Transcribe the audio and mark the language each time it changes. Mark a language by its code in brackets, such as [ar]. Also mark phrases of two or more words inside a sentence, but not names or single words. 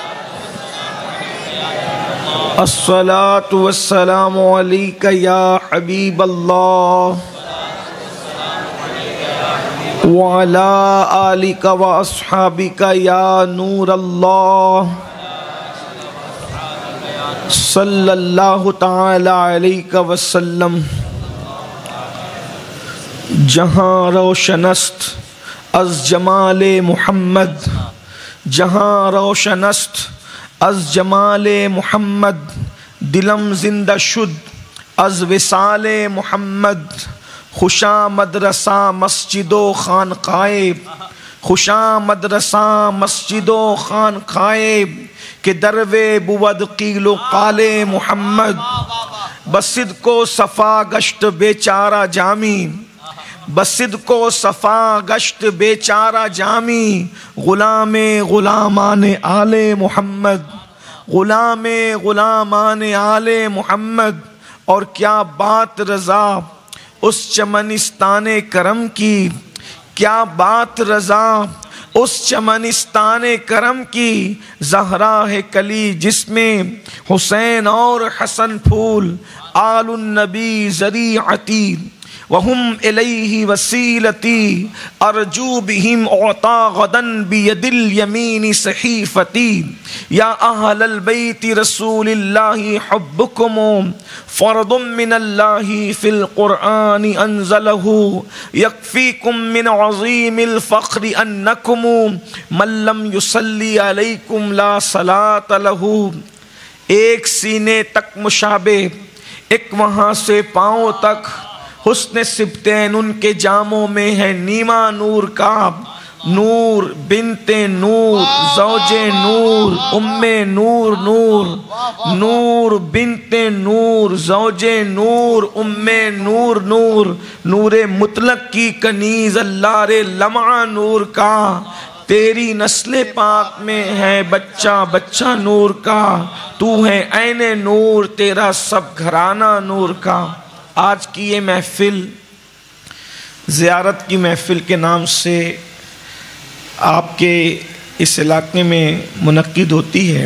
[ar] الصلاۃ والسلام علیک یا حبیب اللہ وعلی آلک و اصحابک یا نور اللہ صلی اللہ تعالی علیہ وسلم۔ [fa] جہاں روشن است از جمال محمد، جہاں روشن است از جمال محمد، دلم زندہ شد از وصال محمد۔ خوشاں مدرسہ مسجد و خانقاہ، خوشاں مدرسہ مسجد و خانقاہ کہ دروے بود قیل و قال محمد۔ بصدق و صفا گشت بیچارہ جامی، بصدق و صفا گشت بیچارہ جامی، غلام غلامان آل محمد، غلام غلامان آل محمد۔ [ur] اور کیا بات رضا اس چمنستان کرم کی، کیا بات رضا اس چمنستان کرم کی، زہرا ہے کلی جس میں حسین اور حسن پھول، [ar] آل النبی ذریعتی وہم الیہ وسیلتی، ارجو بہم اعطا غداً بید الیمین صحیفتی۔ یا اہل البیت رسول اللہ حبکم فرض من اللہ فی القرآن انزلہ، یکفیکم من عظیم الفخر انکم من لم یصلی علیکم لا صلاۃ لہ۔ [ur] ایک سینے تک مشابہ، ایک وہاں سے پاؤں تک، حسن سبتین ان کے جاموں میں ہے نیما نور کا، نور بنت نور زوج نور ام نور نور، نور بنت نور زوج نور ام نور نور، نور مطلق کی کنیز اللہ رے لمعہ نور کا، تیری نسل پاک میں ہے بچہ بچہ نور کا، تو ہے عین نور تیرا سب گھرانہ نور کا۔ آج کی یہ محفل زیارت کی محفل کے نام سے آپ کے اس علاقے میں منعقد ہوتی ہے۔